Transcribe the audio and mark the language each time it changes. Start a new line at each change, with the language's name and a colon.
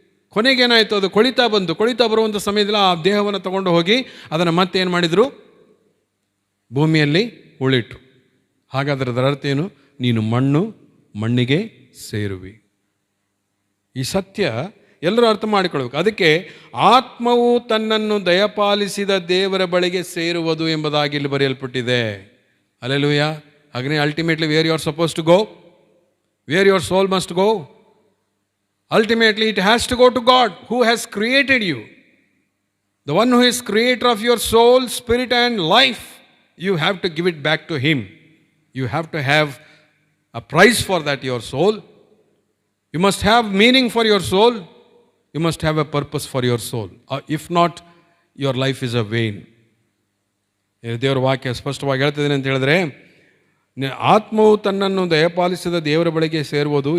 Kannada: ಕೊನೆಗೇನಾಯಿತು, ಅದು ಕೊಳಿತಾ ಬರುವಂಥ ಸಮಯದಲ್ಲಿ ಆ ದೇಹವನ್ನು ತಗೊಂಡು ಹೋಗಿ ಅದನ್ನು ಮತ್ತೆ ಏನು ಮಾಡಿದರು, ಭೂಮಿಯಲ್ಲಿ ಉಳಿಟ್ರು. ಹಾಗಾದರೆ ಅದರ ಅರ್ಥ ಏನು? ನೀನು ಮಣ್ಣು, ಮಣ್ಣಿಗೆ ಸೇರುವಿ. ಈ ಸತ್ಯ ಎಲ್ಲರೂ ಅರ್ಥ ಮಾಡಿಕೊಳ್ಬೇಕು. ಅದಕ್ಕೆ ಆತ್ಮವು ತನ್ನನ್ನು ದಯಪಾಲಿಸಿದ ದೇವರ ಬಳಿಗೆ ಸೇರುವುದು ಎಂಬುದಾಗಿ ಇಲ್ಲಿ ಬರೆಯಲ್ಪಟ್ಟಿದೆ. ಹಲ್ಲೆಲೂಯಾ. ಹಾಗೇ
English: Ultimately where you are suppose to go, where your soul must go, ultimately it has to go to God who has created you, the one who is creator of your soul, spirit and life. You have to give it back to him. You have to have a price for that, your soul. You must have meaning for your soul. You must have a purpose for your soul. If not, your life is a vain.
Kannada: ದೇವರ ವಾಕ್ಯ ಸ್ಪಷ್ಟವಾಗಿ ಹೇಳ್ತಿದ್ದೇನೆ ಅಂತ ಹೇಳಿದ್ರೆ, ಆತ್ಮವು ತನ್ನನ್ನು ದಯಪಾಲಿಸಿದ ದೇವರ ಬಳಿಗೆ ಸೇರುವುದು.